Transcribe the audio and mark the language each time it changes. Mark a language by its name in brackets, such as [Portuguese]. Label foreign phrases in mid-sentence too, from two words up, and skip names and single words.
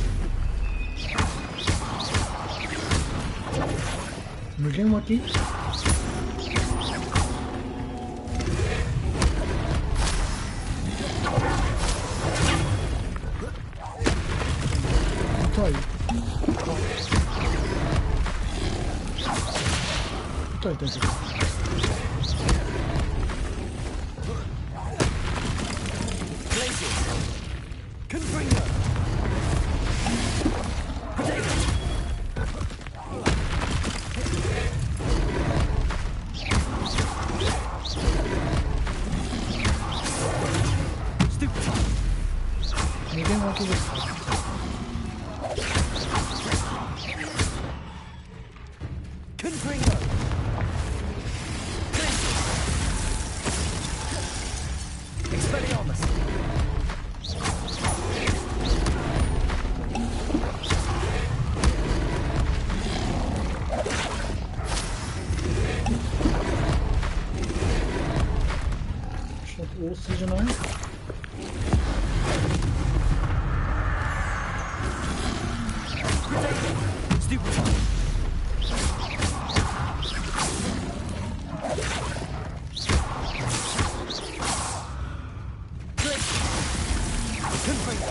[Japanese] 無限湧き痛い。痛い痛い痛い。 Glacius. Confringo. Protego. Stupefy. 無限湧きですか。 Confringo. Glacius. Expelliarmus. ちょっと多すぎじゃない？ Stupefy. Confringo.